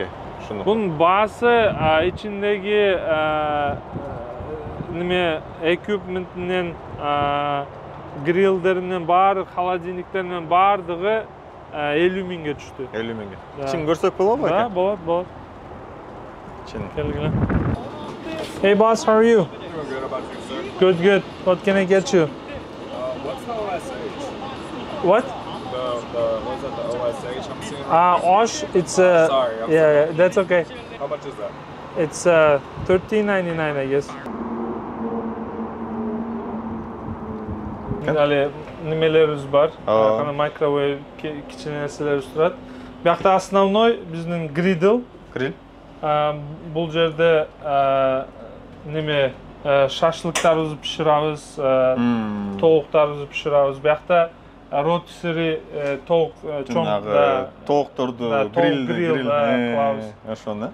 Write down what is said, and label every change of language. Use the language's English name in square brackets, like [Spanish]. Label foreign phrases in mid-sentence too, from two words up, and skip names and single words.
[Kyrgyz] Бунун баасы ичиндеги неме эквипментинен, грилдеринен баары, холодильниктеринен баардыгы 50 миңге түштү. 50 миңге. Чин көрсөк болобу байке? Да, болот. Чин. Келгиле. [English] Hey boss, how are you? Good, about you, sir? Good. What can I get you? What's the OSH? What? What's that, the OSH I'm seeing? Osh, it's Sorry, I'm yeah, that's okay. How much is that? It's $13.99, I guess. [Kyrgyz] Дали немелерибиз бар. Кана microwave кичине нерселер турат. Биякта основной биздин griddle. Grill. Бул жерде неме шашлыктарыбызды пиширабыз, тоуктарыбызды пиширабыз. Биякта ротисери тоук чоң тоокторду grill кылабыз. Ошону.